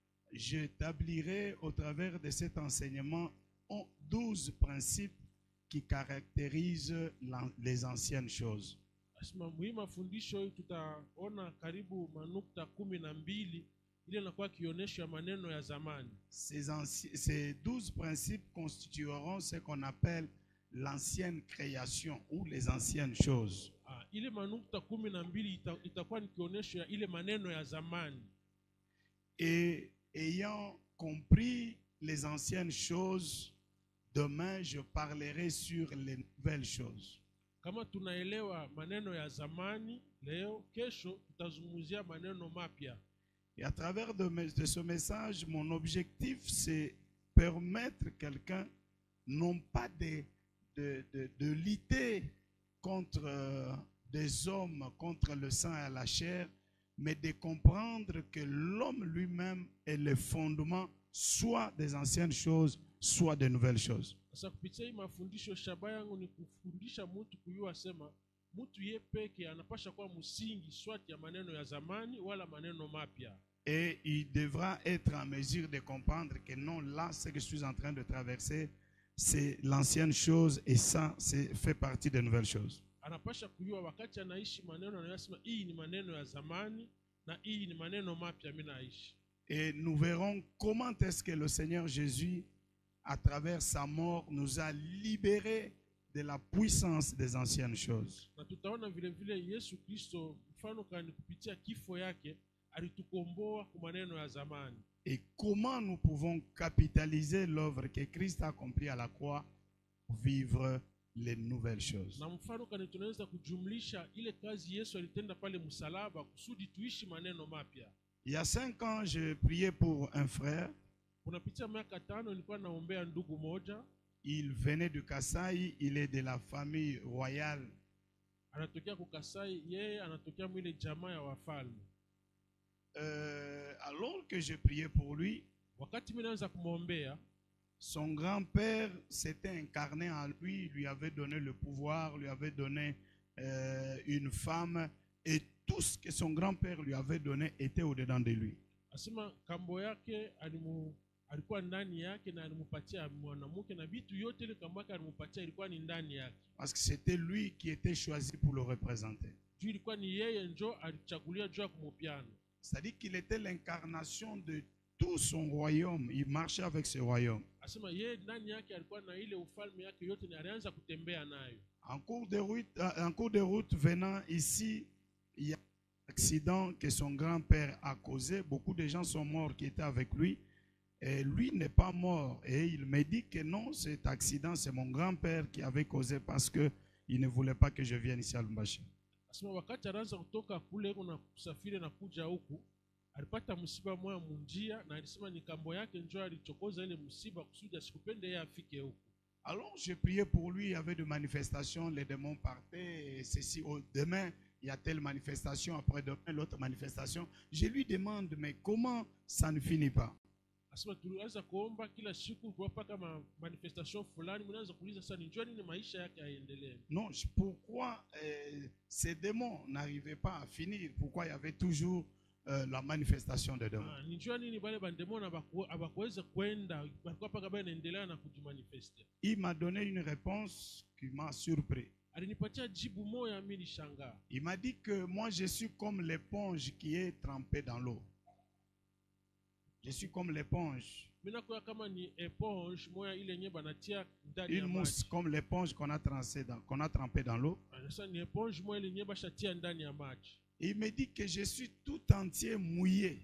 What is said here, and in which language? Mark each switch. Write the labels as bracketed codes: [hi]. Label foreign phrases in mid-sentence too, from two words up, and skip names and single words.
[fr] j'établirai au travers de cet enseignement 12 principes qui caractérisent les anciennes choses. [sw] Asema hii mafundisho tutaona karibu manukta 12 ile inakuwa kionyesho ya maneno ya zamani. [fr] Ces 12 principes constitueront ce qu'on appelle l'ancienne création ou les anciennes choses. [sw] Ile manukta 12 itakuwa ni kionyesho ya ile maneno ya zamani. [fr] Et ayant compris les anciennes choses, demain je parlerai sur les nouvelles choses. [sw] Kama tunaelewa maneno ya zamani, leo kesho tutazungumzia maneno mapya. [fr] Et à travers de ce message, mon objectif c'est permettre quelqu'un non pas de lutter contre des hommes, contre le sang et la chair, mais de comprendre que l'homme lui-même est le fondement soit des anciennes choses, soit des nouvelles choses. [sw] Sasa kupitia hii mafundisho shabaha yangu ni kufundisha mtu kujua sema mtu yeye peke anapasha kuwa msingi swati ya maneno ya zamani wala maneno mapya. [fr] Et il devra être en mesure de comprendre que non, là, ce que je suis en train de traverser, c'est l'ancienne chose et ça, fait partie des nouvelles choses. [sw] Anapasha kujua wakati anaishi maneno anayosema hii ni maneno ya zamani na hii ni maneno mapya mimi naishi. [fr] Et nous verrons comment est-ce que le Seigneur Jésus, à travers sa mort, nous a libérés de la puissance des anciennes choses. [sw] Na tutaona vile vile Yesu Kristo mfano kani kupitia kifo yake alitukomboa kwa maneno ya zamani. [fr] Et comment nous pouvons capitaliser l'œuvre que Christ a accomplie à la croix pour vivre les nouvelles choses. [sw] Na mfano kani tunaweza kujumlisha ile kazi Yesu alitenda pale msalaba kusudi tuishi maneno mapya. [fr] Il y a 5 ans, je priais pour un frère. [sw] Kunapitia miaka 5 nilikuwa naombea ndugu moja. [fr] Il venait du Kasai, il est de la famille royale. [sw] Anatokea ku Kasai, yeye anatokea mwile jamaa ya wafalme. [fr] Alors que je priais pour lui, [sw] wakati mimi naanza kumwombea, [fr] son grand-père s'était incarné en lui, lui avait donné le pouvoir, lui avait donné une femme, et tout ce que son grand-père lui avait donné était au-dedans de lui. [sw] Asema kambo yake alikuwa ndani yake na alimpatia mwanamke na vitu yote ile kambo yake alimpatia ilikuwa ni ndani yake. [fr] Parce que c'était lui qui était choisi pour le représenter. [sw] Juu ilikuwa ni yeye njo alichaguliwa juu ya kumupiana. [fr] C'est-à-dire qu'il était l'incarnation de tout son royaume. Il marchait avec ce royaume. [sw] Asema yeye ndani yake alikuwa na ile ufalme yake yote na alianza kutembea nayo. [fr] En cours de route venant ici, il y a un accident que son grand-père a causé. Beaucoup de gens sont morts qui étaient avec lui. Et lui n'est pas mort. Et il me dit que non, cet accident, c'est mon grand-père qui avait causé parce qu'il ne voulait pas que je vienne ici à Lubumbashi. [sw] Asema wakati anaanza kutoka kule na kusafiri na kuja huku, alipata msiba moja munjia na alisema ni kambo yake njoo alichokoza ile msiba kusudi asikupende yeye afike huku. [fr] Alors je priais pour lui, il y avait des manifestations, les démons partaient, et ceci, demain il y a telle manifestation, après demain l'autre manifestation. Je lui demande, mais comment ça ne finit pas? [sw] Asema tulianza kuomba kila siku kwa paka manifestation fulani, mnaanza kuuliza sasa njoo nini maisha yake aendelee. [fr] Non, pourquoi ces démons n'arrivaient pas à finir? Pourquoi il y avait toujours la manifestation des démons? [sw] Njoo nini bale bandemona abakuweza kwenda balikuwa paka bale naendelea na kujimanifester. [fr] Il m'a donné une réponse qui m'a surpris. [sw] Alinipatia jibu moja mimi nishangaa. [fr] Il m'a dit que moi je suis comme l'éponge qui est trempée dans l'eau. Je suis comme l'éponge. Une mousse comme l'éponge qu'on a trempée dans l'eau. Et il me dit que je suis tout entier mouillé.